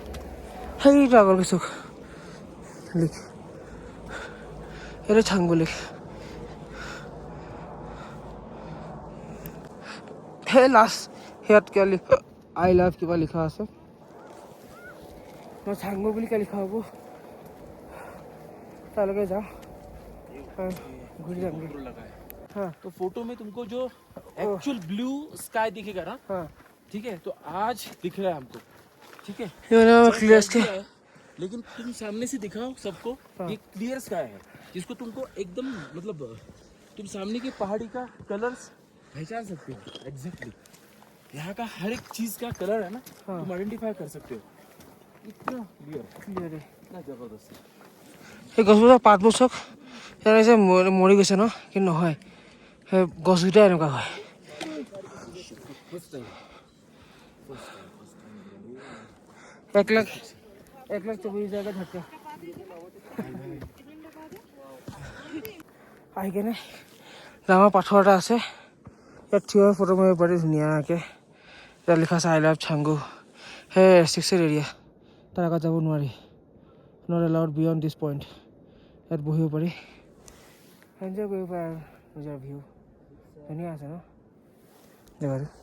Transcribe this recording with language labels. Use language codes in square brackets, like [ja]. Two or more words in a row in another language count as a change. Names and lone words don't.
[as] সেইটো আগৰ চাওক লিখ, এইটো চাংগু লেক। সেই লাষ্ট সেয়াত কিবা লিখা, [en] I love [as] কিবা লিখা আছে, মই চাংগু বুলি কিয় লিখা হ'ব, তালৈকে যাওঁ, [hi] घुरी जाएंगे। हाँ तो फोटो में तुमको जो [en] actual blue sky [hi] दिखेगा ना, हाँ ठीक है, तो आज दिख रहा है हमको, ठीक है ये मैंने क्लियर के लेकिन तुम सामने से दिखाओ सबको ये [en] clear sky [hi] है जिसको तुमको एकदम मतलब तुम सामने के पहाड़ी का कलर्स पहचान सकते हो एग्जैक्टली यहाँ का हर एक चीज का कलर है ना तुम आइडेंटिफाई कर सकते हो इतना क्लियर है इतना जबरदस्त [as] সেই গছবোৰৰ পাতবোৰ চব এনেকৈ মৰি গৈছে ন কিন্তু নহয় সেই গছকেইটা এনেকুৱা হয় এক লাখ 1,24,000 ধাক্কা আহি কেনে ডাঙৰ পাথৰ এটা আছে ইয়াত থিয় হৈ ফটো মাৰিব পাৰি ধুনীয়াকৈ ইয়াত লিখা আছে [en] I love [as] চাংগু সেই ৰেষ্ট্ৰিকশ্যন এৰিয়া তাৰ আগত যাব নোৱাৰি [en] not allowed beyond this point [as] ইয়াত বহিব পাৰি এনজয় কৰিব পাৰে আৰু নিজৰ ভিউ ধুনীয়া আছে ন জেগাটো